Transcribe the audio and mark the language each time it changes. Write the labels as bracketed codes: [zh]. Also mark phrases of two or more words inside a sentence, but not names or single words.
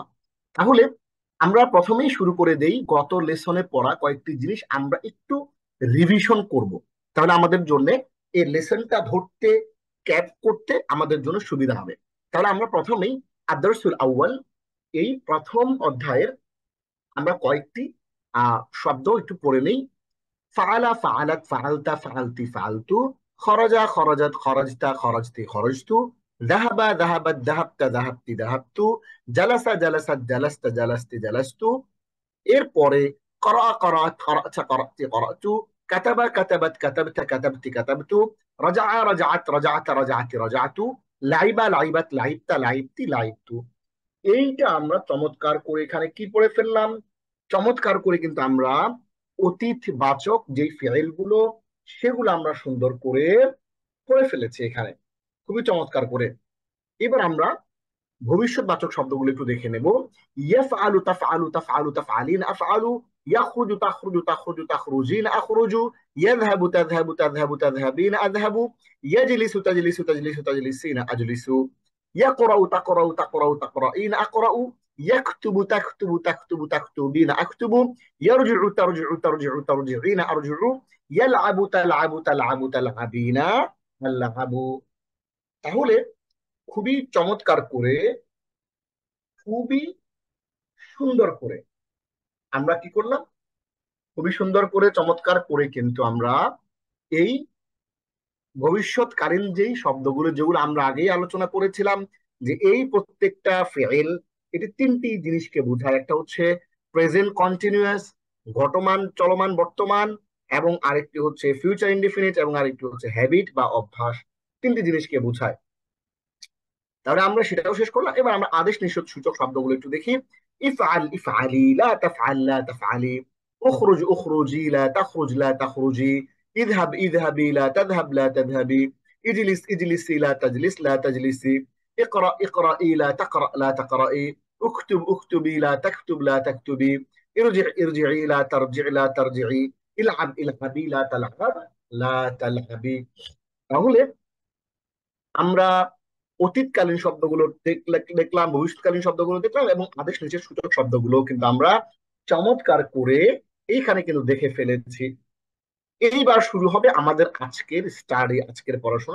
[bn] তাহলে আমরা প্রথমেই শুরু করে দেই গত লেসনে পড়া কয়েকটি জিনিস আমরা একটু রিভিশন করব। তাহলে আমাদের জন্য এই লেসনটা ধরতে, ক্যাপ করতে আমাদের জন্য সুবিধা হবে। তাহলে আমরা প্রথমেই [ar] الدرس الأول [bn] এই প্রথম অধ্যায়ের আমরা কয়েকটি শব্দ একটু পড়ে নেই। [ar] فعل فعلت فعلتَ فعلتِ فعلتُ، خرج خرجت خرجتَ خرجتِ خرجتُ، ذهب ذهبت ذهبتَ ذهبتِ ذهبتُ، جلس جلست جلستَ جلستِ جلستُ. এরপরে قرأ قرأت قرأتَ قرأتِ قرأتُ، كتب كتبت كتبتَ كتبتِ كتبتُ، رجع رجعت رجعتَ رجعتِ رجعتُ، لعب لعبت لعبتَ لعبتِ لعبتُ. [bn] এইটা আমরা চমৎকার করে এখানে কি পড়ে ফেললাম? চমৎকার করে কিন্তু আমরা অতীত বাচক যেই ফেল গুলো, সেগুলো আমরা সুন্দর করে পড়ে ফেলেছি এখানে, খুবই চমৎকার করে। এবার আমরা ভবিষ্যৎবাচক শব্দগুলো একটু দেখে নেব। [ar] يفعل تفعل تفعل تفعلين أفعل، يخرج تخرج تخرج تخرجين أخرج، يذهب تذهب تذهب تذهبين أذهب، يجلس تجلس تجلس تجلسين أجلس، يقرأ تقرأ تقرأ تقرئين أقرأ، يكتب تكتب تكتب تكتبين أكتب، يرجع ترجع ترجع ترجعين أرجع، يلعب تلعب تلعب تلعبين ألعب. [bn] তাহলে খুবই চমৎকার করে, খুবই সুন্দর করে আমরা কি করলাম, খুবই সুন্দর করে চমৎকার করে কিন্তু আমরা এই ভবিষ্যৎকালীন যেই শব্দগুলো, যেগুলো আমরা আগেই আলোচনা করেছিলাম, যে এই প্রত্যেকটা ফেল এটি তিনটি জিনিসকে বোঝায়। একটা হচ্ছে [en] present continuous, [bn] ঘটমান চলমান বর্তমান, এবং আরেকটি হচ্ছে [en] future indefinite, [bn] এবং আরেকটি হচ্ছে হ্যাবিট বা অভ্যাস। তিনটি জিনিসকে বোঝায়। তাহলে আমরা সেটাও শেষ করলাম। এবার আমরা আদেশ নিষেধ সূচক শব্দগুলো একটু দেখি। [ar] افعل افعلي, لا تفعل لا تفعلي، اخرج اخرجي لا تخرج لا تخرجي، اذهب اذهبي لا تذهب لا تذهبي، اجلس اجلسي لا تجلس لا تجلسي, اقرأ اقرأي لا تقرأ لا تقرأي، اكتب اكتبي لا تكتب لا تكتبي، ارجع ارجعي لا ترجع لا ترجعي، العب العبي لا تلعب لا تلعبي। [bn] তাহলে আমরা অতীতকালীন শব্দগুলো দেখলাম, ভবিষ্যৎকালীন শব্দগুলো দেখলাম, এবং আদেশ নিচের সূচক শব্দগুলো কিন্তু আমরা চমৎকার করে এইখানে কিন্তু দেখে ফেলেছি। এইবার শুরু হবে আমাদের আজকের স্টাডি, আজকের পড়াশোনা।